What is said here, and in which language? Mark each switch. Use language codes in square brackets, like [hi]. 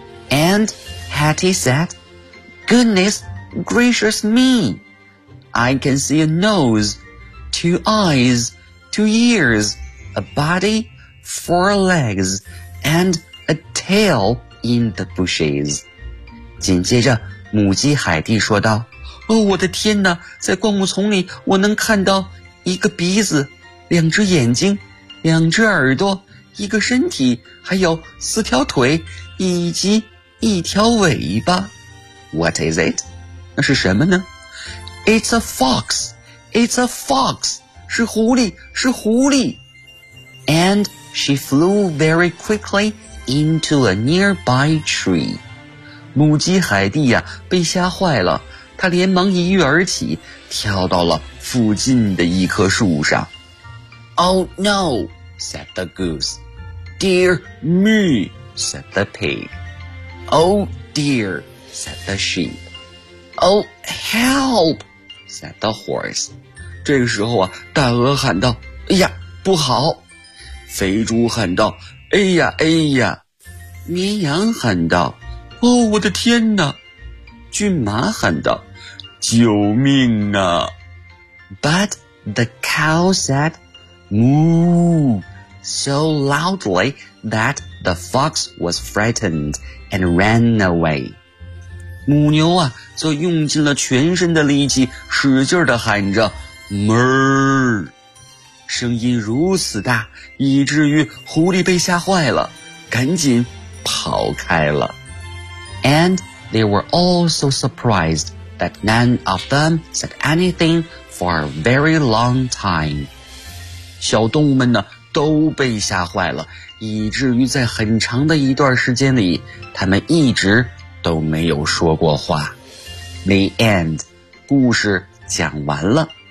[en] And Hattie said, Goodness gracious me, I can see a nose, two eyes, two ears, a body, four legs, and a tail in the bushes. [zh] 紧接着母鸡海蒂说道，哦，我的天哪，在灌木丛里我能看到一个鼻子，两只眼睛，两只耳朵，一个身体，还有四条腿，以及一条尾巴。 [en] What is it? [zh] 那是什么呢？ [en] It's a fox, it's a fox, [zh] 是狐狸，是狐狸。 [en] And she flew very quickly into a nearby tree. [zh] 母鸡海蒂呀，被吓坏了，她连忙一跃而起，跳到了附近的一棵树上。 [en] Oh no, said the goose. Dear me, said the pig. Oh dear, said the sheep. Oh help, said the horse. [zh] 这个时候啊，大鹅喊道，哎呀，不好。肥猪喊道，哎呀，哎呀。绵羊喊道，哦，我的天哪！骏马喊道，救命啊。 [en] But the cow said, Moo, so loudly that the fox was frightened and ran away. [zh] 母牛啊，则用尽了全身的力气，使劲地喊着 ,Murr! 声音如此大，以至于狐狸被吓坏了，赶紧跑开了。 [en] And they were all so surprised that none of them said anything for a very long time. [zh] 小动物们呢，都被吓坏了，以至于在很长的一段时间里，他们一直都没有说过话。 [en] The end. [zh] 故事讲完了。